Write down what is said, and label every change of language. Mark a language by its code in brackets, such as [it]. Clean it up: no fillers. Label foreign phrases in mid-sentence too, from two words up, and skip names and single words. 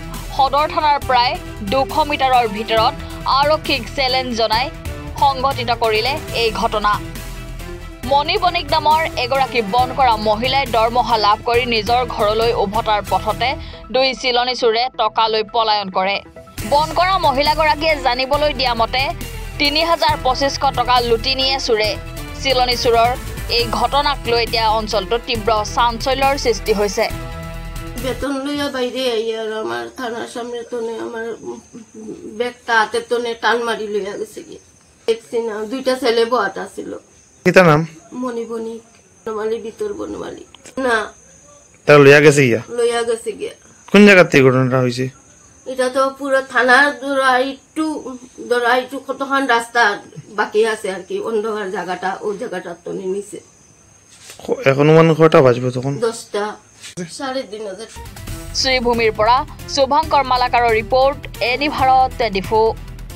[as] সদৰ থানাৰ প্ৰায় 200 মিটাৰৰ ভিতৰত আৰক্ষীক চেলেঞ্জ জনাই সংঘটিত কৰিলে এই ঘটনা মণি বণিক নামৰ এগৰাকী বন কৰা মহিলাই দৰমহা লাভ কৰি নিজৰ ঘৰলৈ উভতাৰ পথতে দুই চিলনী চোৰে টকা লৈ পলায়ন কৰে বন কৰা মহিলাগৰাকীয়ে জানিবলৈ দিয়া মতে ৩,২৫০ টকা লুটি নিয়ে চোৰে চিলনী চোৰৰ এই ঘটনাক লৈ এতিয়া অঞ্চলটোত তীব্ৰ চাঞ্চল্যৰ সৃষ্টি হৈছে [bn] বেতন লইয়া বাইরে আইয়া আর আমার থানার সামনে তোনে আমার ব্যাগটা হাতে তোনে টান মারি লইয়া গেছে কি দেখছি না দুইটা ছেলে বহাটা ছিল কিতা নাম মণি বণিক বনমালী ভিতর বনমালী না তার লইয়া গেছে গিয়া কোন জায়গা থেকে ঘটনাটা হইছে এটা তো পুরো থানার ধরা একটু কতক্ষণ রাস্তা বাকি আছে আর কি অন্ধকার জায়গাটা ওই জায়গাটা তোনে নিছে এখন মান কয়টা বাজবে তখন 10টা 3:30 [as] শ্ৰীভূমিৰ পৰা শুভঙ্কৰ মালাকাৰৰ ৰিপৰ্ট এনি ভাৰত 24